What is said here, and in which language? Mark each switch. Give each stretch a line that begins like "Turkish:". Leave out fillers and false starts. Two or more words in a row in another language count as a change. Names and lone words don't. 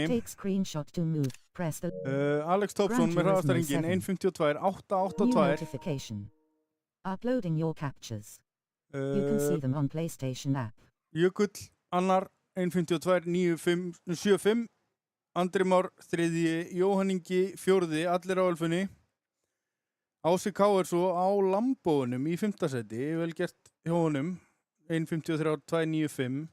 English: Take screenshot to move. Press the
Icelandic: Alex Topson með hraðastæringin 1.52.882.
English: New notification. Uploading your captures. You can see them on PlayStation app.
Icelandic: Jökull annar 1.52.975. Andri Már þriðji, Jóhann Ingi fjórði, allir á Ölfunni. Ási KR svo á Lambóunum í 5. sæti, vel gert hjá honum. 1.53.295.